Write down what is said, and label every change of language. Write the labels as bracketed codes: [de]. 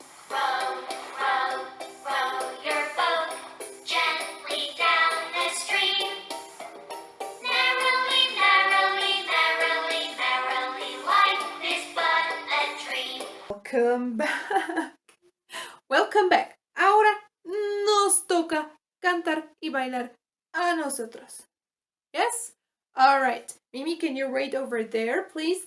[en] Row, row, row your boat gently down the stream. Merrily, merrily, merrily, merrily, life is but a dream. Welcome back. Welcome back. [es] Ahora nos toca cantar y bailar a nosotros. [en] Yes? All right. Mimi, can you wait over there, please?